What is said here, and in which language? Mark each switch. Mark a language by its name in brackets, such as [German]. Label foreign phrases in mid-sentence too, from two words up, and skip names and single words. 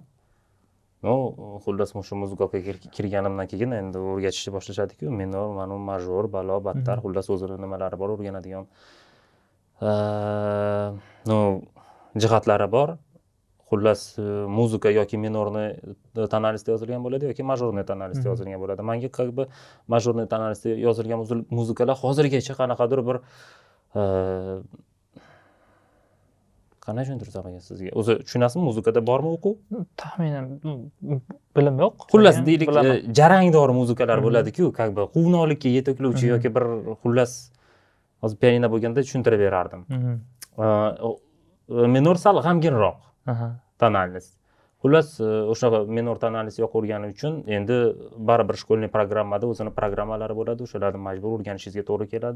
[Uzbek] Xullas shu muzikaga kirganimdan keyin endi o'rgatishni boshlashadi-ku, minor, major, balo, battar, xullas o'zini nimalari bor o'rganadigan. Jihatlari bor. Xullas muzika yoki minorni tonalistda yozilgan bo'ladi yoki majorni tonalistda yozilgan bo'ladi. Menga [Russian] как бы [Uzbek] majorni tonalistda yozilgan muzikalar hozirgacha qanaqadir bir qanday tushuntirsam ekan sizga? O'zi tushunasizmi, muzikada bormi o'quv? Taxminan bilim yo'q. Xullas deylik, jarangdor muzikalar bo'ladi-ku, [Russian] как бы [Uzbek] quvnoqlikka yetaklovchi yoki bir xullas hozir pianino bo'lganda tushuntirib berardim. Minor sal g'amginroq. Tonalist. Xullas o'sha minor tonalist yoqurgani uchun endi baribir shkolniy programmada o'zini programmalari bo'ladi, o'shalarni majbur o'rganishingizga to'g'ri keladi.